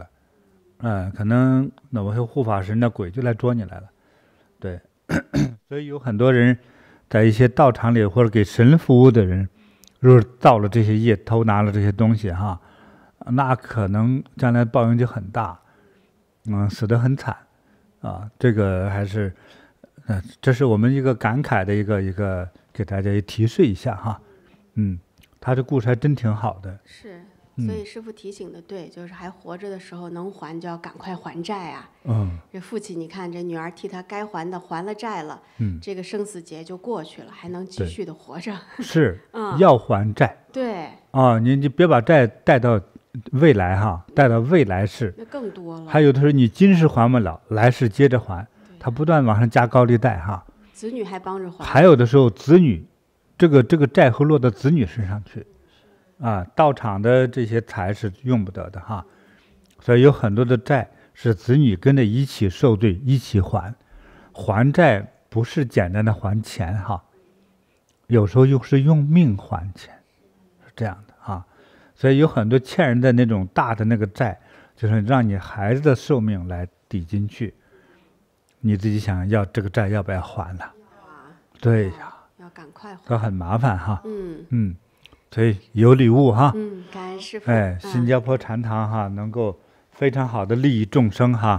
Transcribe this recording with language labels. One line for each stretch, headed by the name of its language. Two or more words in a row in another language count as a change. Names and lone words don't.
Chinese: 可能某些護法神的鬼就來捉你來了，對，所以有很多人在一些道場裡或者給神服務的人，如果造了這些業，偷拿了這些東西哈，那可能將來報應就很大，死得很慘啊。這個還是，這是我們一個感慨的一個給大家提示一下哈，他這故事還真挺好的。是。所以師父提醒的對，就是還活着的時候能還就要趕快還債啊。這父親你看，這女兒替他該還的還了債了，這個生死劫就過去了，還能繼續的活着。是，要還債。對。你別把債帶到未來哈，帶到未來世。那更多了。還有的時候你今世還不了，來世接着還，他不斷往上加高利貸哈。子女還幫着還。還有的時候子女，這個債會落到子女身上去。道場的這些財是用不得的哈，所以有很多的債是子女跟着一起受罪，一起還。還債不是簡單的還錢哈，有時候又是用命還錢，是這樣的哈。所以有很多欠人的那種大的那個債，就是讓你孩子的壽命來抵進去，你自己想要這個債要不要還了？對呀，要趕快還，都很麻煩哈。所以有禮物哈，感恩師父。新加坡禪堂哈，能夠非常好的利益眾生哈。